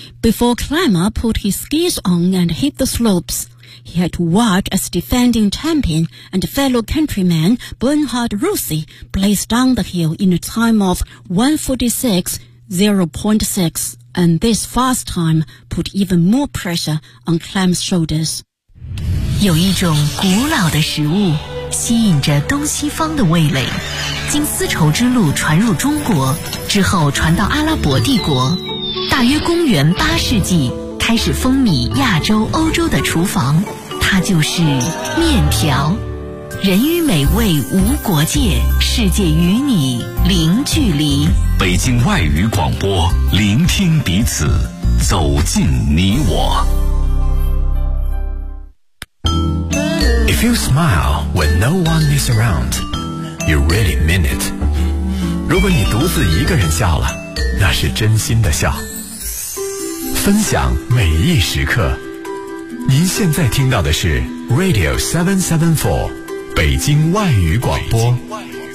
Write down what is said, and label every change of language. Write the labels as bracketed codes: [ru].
[en] Before Klamer put his skis on and hit the slopes,He had to watch as defending champion and fellow countryman Bernhard Rossi blazed down the hill in a time of 1:46.06, and this fast time put even more pressure on Klamer's shoulders. [zh] 有一种古老的食物吸引着东西方的味蕾，经丝绸之路传入中国，之后传到阿拉伯帝国，大约公元八世纪。开始风靡亚洲、欧洲的厨房，它就是面条。人与美味无国界，世界与你零距离。北京外语广播，聆听彼此，走进你我。 [en] If you smile when no one is around, you really mean it. [zh] 如果你独自一个人笑了，那是真心的笑。分享每一时刻，您现在听到的是 Radio 774北京外语广播。北京外语广播